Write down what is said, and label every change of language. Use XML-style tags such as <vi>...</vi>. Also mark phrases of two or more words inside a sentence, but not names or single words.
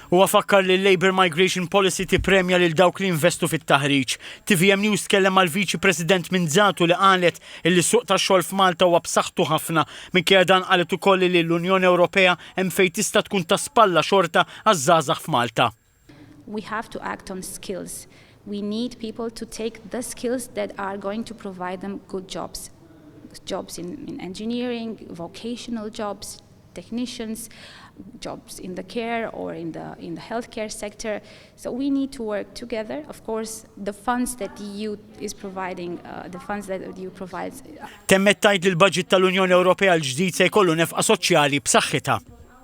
<mt>Huwa fakkar li l-Labour Migration Policy tippremja lil dawk li investu fit-taħriġ. TVM News tkellem mal-Viċi President Minzatu li qalet illi suq tax-xogħol f'Malta huwa b'saħħtu ħafna minkejja dan qalet ukoll li l-Unjoni Ewropea hemm fejn tista' tkun ta' spalla xorta għaż-żgħażagħ f'Malta.</mt> <en>We have to act on skills. We need people to take the skills that are going to provide them good jobs. Jobs in engineering, vocational jobs, technicians, jobs in the care or in the healthcare sector. So we need to work together. Of course, the funds that the EU is providing, the funds that the EU provides.</en> <mt>Temmet tgħid li l-budget tal-Unjoni Ewropea l-ġdid se jkollu nefqa soċjali b'saħħitha.</mt>